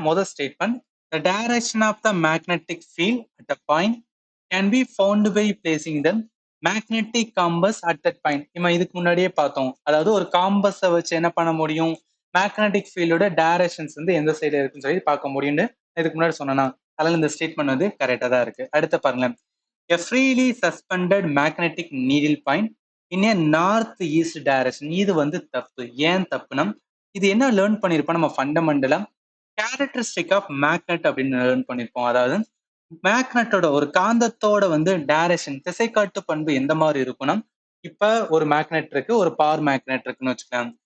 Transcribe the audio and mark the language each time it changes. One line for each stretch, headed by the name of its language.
Tamil: முதல் statement,
English: the direction of the magnetic field at a point can be found by placing the magnetic compass at that point.
Tamil: நம்ம இதுக்கு முன்னாடியே பார்த்தோம். அதாவது ஒரு காம்பஸை வச்சு என்ன பண்ண முடியும், மேக்னெட்டிக் ஃபீல்டோட டைரக்ஷன்ஸ் வந்து எந்த சைடு இருக்குன்னு சொல்லி பார்க்க முடியும்னு இதுக்கு முன்னாடி சொன்னா. அதனால இந்த ஸ்டேட்மெண்ட் வந்து கரெக்டா தான் இருக்கு. அடுத்து பாருங்களேன்,
English: a freely suspended magnetic needle point in a north east direction.
Tamil: இது வந்து தப்பு. ஏன் தப்புனா, இது என்ன லேர்ன் பண்ணிருப்போம் நம்ம ஃபண்டமெண்டலா, கேரக்டரிஸ்டிக் ஆஃப் மேக்னெட் அப்படின்னு லேர்ன் பண்ணிருப்போம். அதாவது மேக்னெட்டோட ஒரு காந்தத்தோட வந்து டைரக்ஷன் திசைக்காட்டு பண்பு எந்த மாதிரி இருக்கும்னா, இப்ப ஒரு மேக்னெட் இருக்கு, ஒரு பவர் மேக்னெட் இருக்குன்னு வச்சுக்கலாம்.